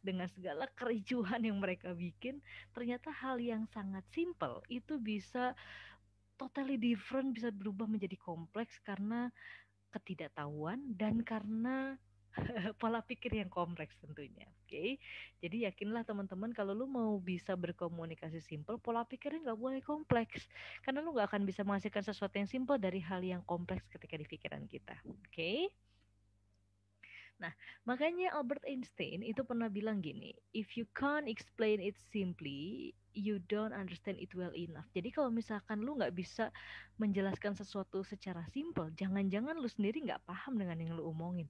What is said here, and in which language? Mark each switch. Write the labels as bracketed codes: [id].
[id] Dengan segala kericuhan yang mereka bikin, ternyata hal yang sangat simple itu bisa [en] totally different, [id] bisa berubah menjadi kompleks karena ketidaktahuan dan karena pola pikir yang kompleks tentunya. Oke, jadi yakinlah teman-teman kalau lu mau bisa berkomunikasi simple, pola pikirnya nggak boleh kompleks, karena lu nggak akan bisa menghasilkan sesuatu yang simple dari hal yang kompleks ketika di pikiran kita. Oke. Nah, makanya Albert Einstein itu pernah bilang gini, [en] if you can't explain it simply, you don't understand it well enough. [id] Jadi kalau misalkan lu nggak bisa menjelaskan sesuatu secara simple, jangan-jangan lu sendiri nggak paham dengan yang lu omongin.